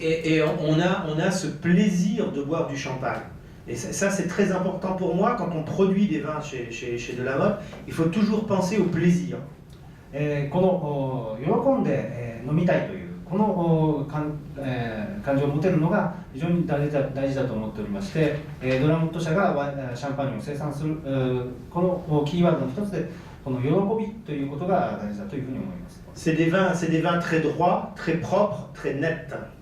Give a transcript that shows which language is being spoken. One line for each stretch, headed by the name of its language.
French: Et on a ce plaisir de boire du champagne. Et ça c'est très important pour moi quand on produit des vins chez Delamotte. Il faut toujours penser au plaisir.
Japanese: この喜んで飲みたいというこの感情を持てるのが非常に大事だと思っておりまして、ドラモット社がシャンパーニュを生産するこのキーワードの一つでこの喜びということが大事だというふうに思います。
French: C'est des vins très droits, très propres, très nets.